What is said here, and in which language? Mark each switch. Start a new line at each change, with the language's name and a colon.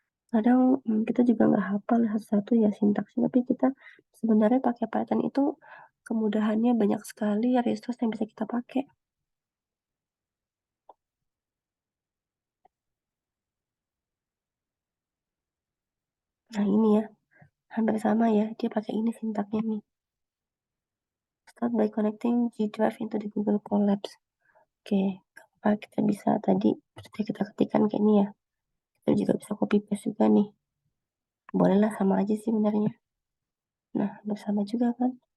Indonesian: Kadang kita juga nggak hafal satu-satu ya sintaksnya, tapi kita sebenarnya pakai Python itu kemudahannya banyak sekali ya resource yang bisa kita pakai. Nah, ini ya, hampir sama ya, dia pakai ini sintaknya nih.
English: Start by connecting G Drive into the Google Colabs. Oke,
Indonesian: kita bisa tadi seperti kita ketikkan kayak ini ya, kita juga bisa copy paste juga nih. Bolehlah sama aja sih sebenarnya. Nah, bersama juga kan.